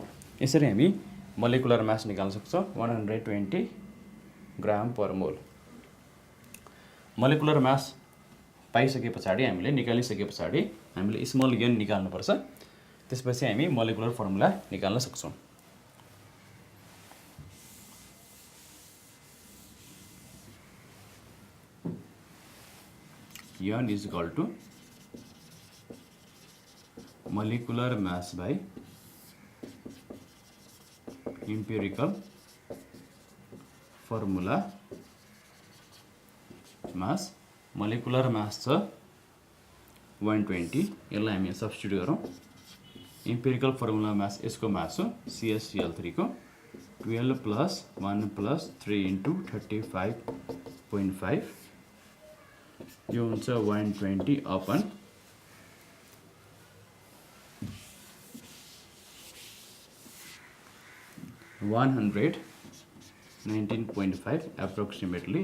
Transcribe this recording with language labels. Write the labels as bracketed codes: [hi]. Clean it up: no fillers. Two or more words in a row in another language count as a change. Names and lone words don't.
[ne] यसरी हामी [en] molecular mass [ne] निकाल्न सक्छौँ 120 [en] gram per mole. molecular mass [ne] पाइसके पछाडि हामीले निकालिसके पछाडि हामीले स्मल n निकाल्नुपर्छ. त्यसपछि हामी [en] molecular formula [ne] निकाल्न सक्छौँ. [en] n = molecular mass by empirical formula mass. molecular mass [ne] छ 120. यसलाई हामी सब्स्टिट्युट गरौँ. [en] empirical formula mass [ne] यसको मास हो CHCl3 को 12 + 1 + 3 × 35.5. यो हुन्छ 120 अपन 119.5 approximately.